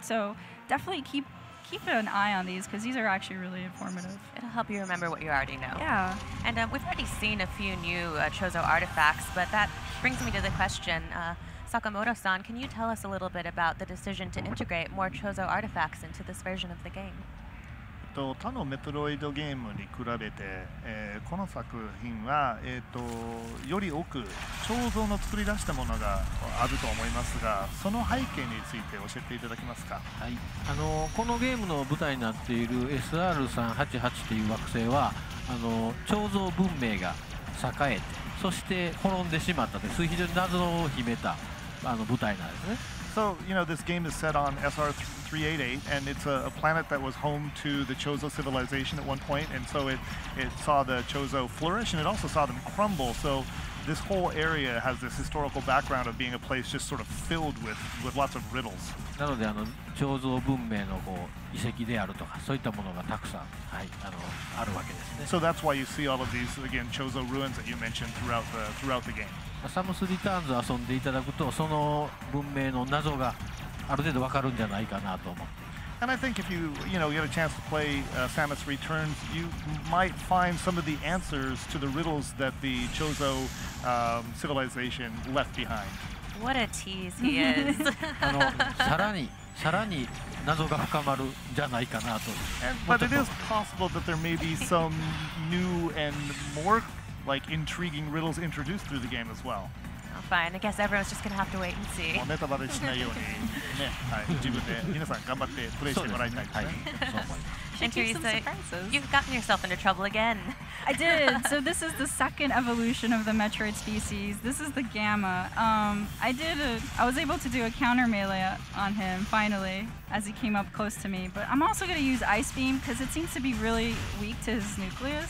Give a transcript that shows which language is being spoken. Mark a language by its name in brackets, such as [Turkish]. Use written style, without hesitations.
[English] So definitely keep an eye on these because these are actually really informative. It'll help you remember what you already know. Yeah. And we've already seen a few new Chozo artifacts, but that brings me to the question. Sakamoto-san, can you tell us a little bit about the decision to integrate more Chozo artifacts into this version of the game? [Japanese] 他のメトロイドゲームに比べて、この作品は、より多く彫像の作り出したものがあると思いますが、その背景について教えていただけますか。はい、このゲームの舞台になっている SR388 という惑星は彫像文明が栄えて、そして滅んでしまったという非常に謎を秘めた舞台なんですね。 [English] So, this game is set on SR388, and it's a planet that was home to the Chozo civilization at one point, and so it saw the Chozo flourish, and it also saw them crumble. So this whole area has this historical background of being a place just sort of filled with lots of riddles. [Japanese] なので彫像文明の遺跡であるとかそういったものがたくさん、はい、あるわけですね。 [English] So that's why you see all of these again Chozo ruins that you mentioned throughout the game. [Japanese] サムスリターンズ遊んでいただくとその文明の謎がある程度わかるんじゃないかなと思って。 [English] And I think if you get a chance to play Samus Returns, you might find some of the answers to the riddles that the Chozo civilization left behind. What a tease he is. [Japanese] さらに謎が深まるんじゃないかなと。 [English] But it is possible that there may be some new and more intriguing riddles introduced through the game as well. Oh, fine. I guess everyone's just gonna have to wait and see. [Japanese] ネタバレしないようにね、はい、自分で皆さん頑張ってプレイしてもらいたいですね。 [English] And keep some Teresa, surprises. you've gotten yourself into trouble again. I did. So this is the second evolution of the Metroid species. This is the Gamma. I was able to do a counter melee on him finally as he came up close to me. But I'm also going to use Ice Beam because it seems to be really weak to his nucleus.